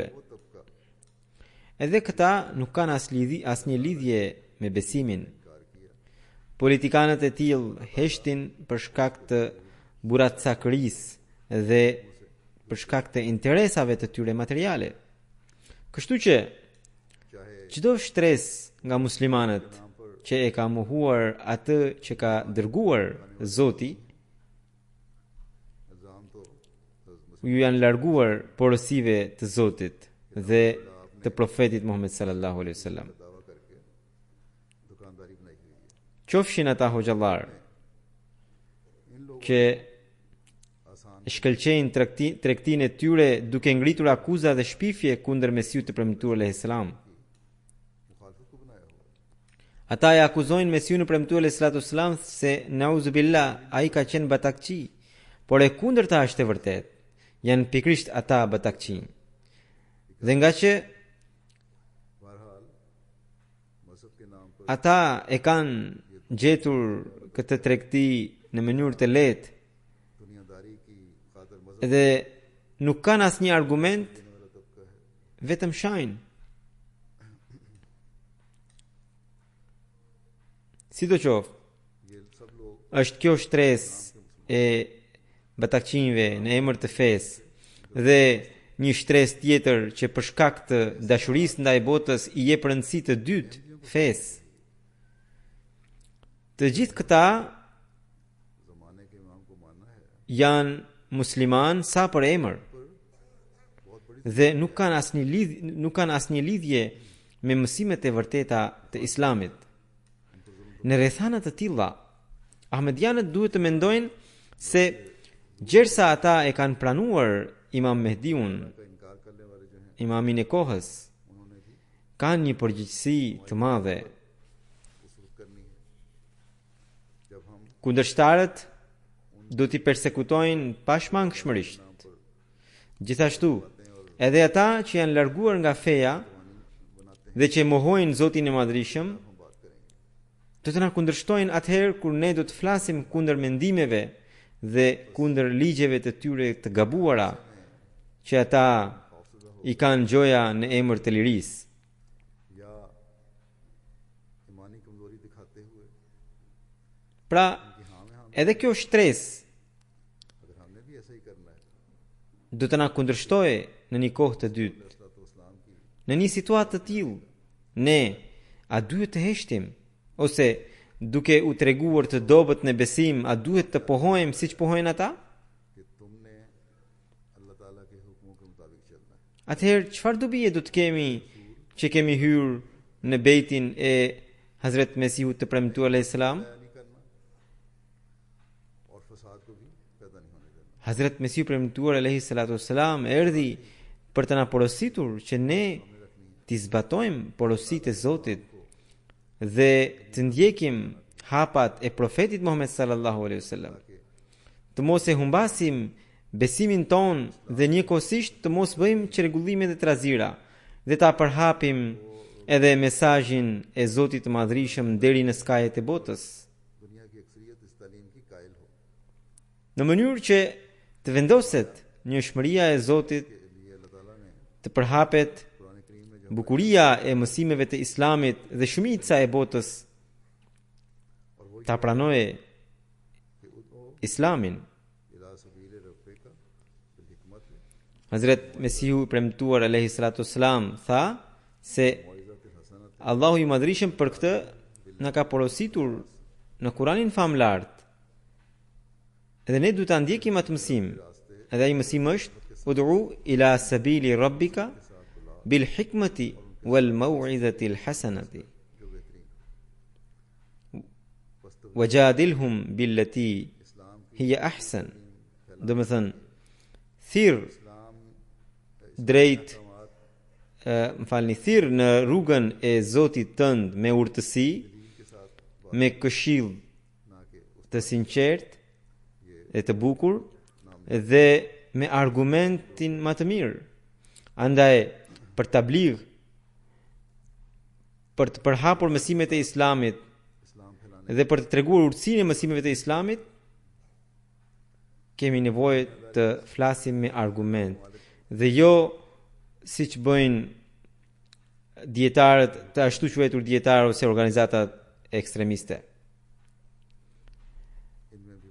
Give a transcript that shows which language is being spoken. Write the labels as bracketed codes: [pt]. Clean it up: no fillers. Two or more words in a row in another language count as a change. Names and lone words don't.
[ur] وہ طبقہ [sq] Edhe këta nuk kanë asnjë lidhje me besimin. [ur] انکار کیا [sq] Politikanët e tillë heshtin për shkak të buratçakërisë dhe për shkak të interesave të tyre materiale. Kështu që [ur] चाहे [sq] çdo shtresë nga muslimanët [ur] نام پر [sq] që e ka mohuar atë që ka dërguar Zoti, [ur] الزام تو حضرت [sq] ju janë larguar porosive të Zotit dhe të profetit Muhammed [ar] صلى الله عليه وسلم. [ur] مسیح دعویٰ کرکے دکانداری بنائی ہوئی ہے. [sq] Qofshin ata hoxhallar [ur] ان لوگوں [sq] që [ur] आसान [sq] shkëlqejnë tregtinë e tyre duke ngritur akuza dhe shpifje kundër Mesiut të premtuar [ar] عليه السلام. [ur] مخالفت کو بنایا ہوا ہے. [sq] Ata e akuzojnë Mesiun e premtuar [ar] عليه الصلاة والسلام [sq] se [ar] نعوذ بالله [sq] ai ka qenë batakçi, por e kundërta është e vërtet. Janë pikrisht ata batakçi. Dhe nga që [ur] بہرحال مذہب کے نام پر [sq] ata e kanë gjetur këtë tregti në mënyrë të lehtë [ur] دنیاداری کی خاطر مذہب [sq] dhe nuk kanë asnjë argument, [ur] دینے والا طبقہ ہے. [sq] vetëm shajnë. Sidoqoftë, [ur] یہ سب لوگ [sq] është kjo shtresë e batakçinjve në emër të fesë dhe një shtresë tjetër që për shkak të dashurisë ndaj botës i jep rëndësi të dytë fesë. Të gjithë këta [ur] زمانے کے امام کو ماننا ہے [sq] janë musliman sa për emër [ur] بہت بڑی [sq] dhe nuk kanë asnjë lidhje me mësimet e vërteta të Islamit. Në rrethana të tilla, ahmedianët duhet të mendojnë se gjersa ata e kanë pranuar Imam Mehdiun, [ur] کا انکار کرنے والے جو ہیں [sq] imamin e kohës, [ur] انہوں نے بھی [sq] kanë një përgjegjësi të madhe. [ur] اسلوب کرنی ہے۔ جب ہم [sq] Kundërshtarët do t'i persekutojnë pashmangshmërisht. Gjithashtu, edhe ata që janë larguar nga feja dhe që mohojnë Zotin e Madhrishëm, [ur] ہم بات کریں گے [sq] do të na kundërshtojnë atëherë kur ne do të flasim kundër mendimeve dhe kundër ligjeve të tyre të gabuara që ata i kanë gjoja në emër të lirisë. [ur] یا ایمانی کمزوری دکھاتے ہوئے [sq] Pra, [ur] کہ ہاں میں ہم [sq] edhe kjo shtresë [ur] اگر ہم نے بھی ایسا ہی کرنا ہے [sq] do të na kundërshtojë në një kohë të dytë. [ur] تو اسلام کی [sq] Në një situatë të tillë, ne a duhet të heshtim ose duke u treguar të dobët në besim, a duhet të pohojmë siç pohojnë ata? [ur] کہ تم نے اللہ تعالیٰ کے حکموں کے مطابق چلنا ہے. [sq] Atëherë çfarë dobi do të kemi që kemi hyrë në bejtin e Hazret Mesihut të premtuar [ar] عليه السلام? [ur] طے نہیں کرنا اور فساد کو بھی پیدا نہیں ہونے دینا. [sq] Hazret Mesihu premtuar [ar] عليه الصلاة والسلام [sq] erdhi për të na porositur që ne t'i zbatojmë porositë e Zotit dhe të ndjekim hapat e profetit Muhammed [ar] صلى الله عليه وسلم. [sq] Të mos e humbasim besimin ton dhe njëkohësisht të mos bëjmë çrregullime dhe trazira dhe ta përhapim edhe mesazhin e Zotit të Madhrishëm deri në skajet e botës, [ur] دنیا کی اکثریت اس تعلیم کی قائل ہو [sq] në mënyrë që të vendoset njëshmëria e Zotit, [ur] کے لیے اللہ تعالیٰ نے [sq] të përhapet [ur] قرآن کریم میں جو [sq] bukuria e mësimeve të Islamit dhe shumica e botës ta pranoje [ur] کہ ادعو [sq] Islamin. [ar] إلى سبيل ربك بالحكمة [sq] Hazret Mesihu i premtuar [ar] عليه الصلاة والسلام [sq] tha se [ar] موعظة حسنة [sq] Allahu i Madhrishëm për këtë na ka porositur në Kuranin famlart. Edhe ne duhet ta ndjekim atë mësim. Edhe ai mësim është [ar] ادع إلى سبيل ربك بالحكمة والموعظة الحسنة [ur] جو بہترین [ar] وجادلهم بالتي [ur] اسلام کی [ar] هي أحسن. [sq] Do të thënë thirr [ur] इस्लाम [sq] drejt më falni, thirr në rrugën e Zotit tënd me urtësi, [ur] کے ساتھ [sq] me këshill [ur] نہ کہ اس [sq] të sinqert e të bukur dhe me argumentin më të mirë. Andaj për tabligh, për të përhapur mësimet e Islamit [ur] اسلام پھیلانے [sq] dhe për të treguar urtësinë e mësimeve të Islamit, kemi nevojë të flasim me argument dhe jo siç bëjnë dietarët, të ashtu quajtur dietarë ose organizatat ekstremiste. [ur] ان میں بھی